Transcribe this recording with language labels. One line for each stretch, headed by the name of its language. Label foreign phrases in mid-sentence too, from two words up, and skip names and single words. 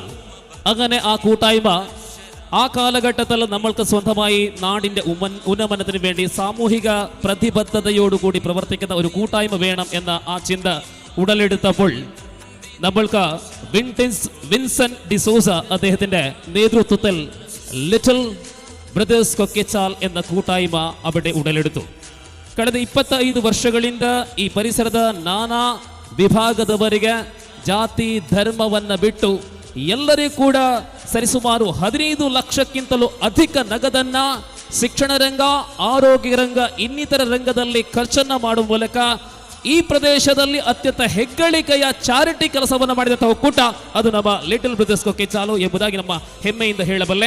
Malayalam: അങ്ങനെ ആ കൂട്ടായ്മ ആ കാലഘട്ടത്തിൽ നമ്മൾക്ക് സ്വന്തമായി നാടിൻ്റെ ഉന്നമനത്തിന് വേണ്ടി സാമൂഹിക പ്രതിബദ്ധതയോടുകൂടി പ്രവർത്തിക്കുന്ന ഒരു കൂട്ടായ്മ വേണം എന്ന ആ ചിന്ത ഉടലെടുത്തപ്പോൾ നമ്മൾക്ക് വിൻസെന്റ് ഡിസോസ അദ്ദേഹത്തിന്റെ നേതൃത്വത്തിൽ ലിറ്റിൽ ബ്രദേഴ്സ് കൊക്കേച്ചാൽ എന്ന കൂട്ടായ്മ അവിടെ ಉಡಲೆടുತು.
Kannada: ಕಳೆದ 25 ವರ್ಷಗಳಿಂದ ಈ ಪರಿಸರದ ನಾನಾ ವಿಭಾಗದವರಿಗೆ ಜಾತಿ ಧರ್ಮವನ್ನ ಬಿಟ್ಟು ಎಲ್ಲರಿಗೂ ಕೂಡ ಸರಿಸುಮಾರು 15 ಲಕ್ಷಕ್ಕಿಂತಲೂ ಅಧಿಕ ನಗದನ್ನ ಶಿಕ್ಷಣ ರಂಗ, ಆರೋಗ್ಯ ರಂಗ, ಇನ್ನಿತರ ರಂಗದಲ್ಲಿ ಖರ್ಚನ್ನ ಮಾಡುವ ಮೂಲಕ ಈ ಪ್ರದೇಶದಲ್ಲಿ ಅತ್ಯಂತ ಹೆಗ್ಗಳಿಕೆಯ ಚಾರಿಟಿ ಕೆಲಸವನ್ನು ಮಾಡಿದಂತಹ ಒಕ್ಕೂಟ ಅದು ನಮ್ಮ ಲಿಟಲ್ ಬ್ರದರ್ಸ್ ಕೊಕ್ಕೇಚಾಲು ಎಂಬುದಾಗಿ ನಮ್ಮ ಹೆಮ್ಮೆಯಿಂದ ಹೇಳಬಲ್ಲೆ.